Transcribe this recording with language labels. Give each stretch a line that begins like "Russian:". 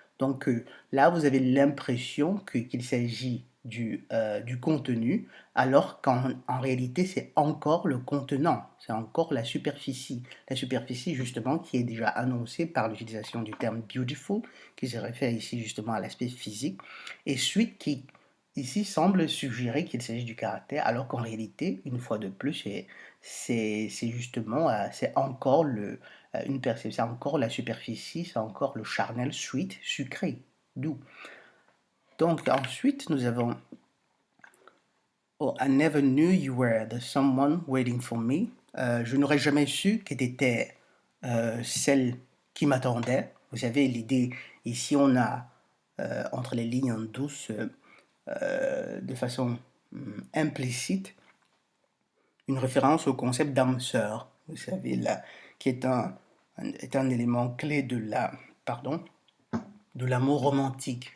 French: Donc là, vous avez l'impression qu'il s'agit du contenu, alors qu'en réalité, c'est encore le contenant, c'est encore la superficie justement qui est déjà annoncée par l'utilisation du terme beautiful, qui se réfère ici justement à l'aspect physique, et suite qui ici semble suggérer qu'il s'agit du caractère, alors qu'en réalité, une fois de plus, c'est justement, c'est encore une perception, c'est encore la superficie, c'est encore le charnel sweet, sucré, doux. Donc ensuite, nous avons
English: Oh, I never knew you were the someone waiting for me.
French: Je n'aurais jamais su que tu étais celle qui m'attendait. Vous savez, l'idée, ici, on a entre les lignes en douce de façon implicite une référence au concept d'âme sœur, vous savez, là, qui est un élément clé pardon, de l'amour romantique.